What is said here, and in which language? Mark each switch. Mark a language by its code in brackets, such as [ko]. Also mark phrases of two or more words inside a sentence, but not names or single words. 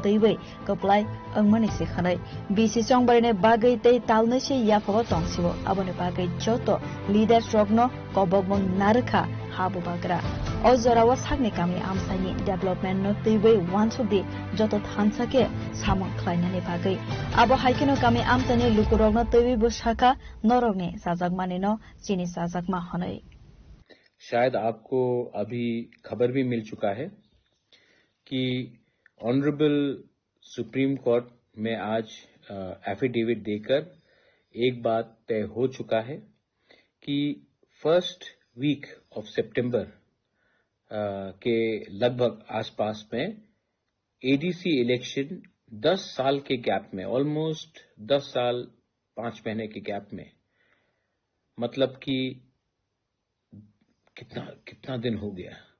[trp] teiwei koplai angmani se khanai BC Chongbari ne bagai tei talne se yafago tongsibo abo ne bagai joto leader rogno kobogmong narkha habubagra o jorawa sakni kami amsani development no teiwei wansudi joto thansake samong khlainani bagai abo haikeno kami amsani lukurogno teiwei busaka norogni sajagmani no chini sajagma hanai [hi] शायद आपको अभी खबर भी मिल चुका है कि [en] honourable Supreme Court [hi] में आज एफिडेविट देकर एक बात तय हो चुका है कि [en] first week of [hi] सितंबर के लगभग आसपास में [en] ADC election [hi] 10 साल के गैप में ऑलमोस्ट 10 साल 5 महीने के गैप में मतलब कि कितना दिन हो गया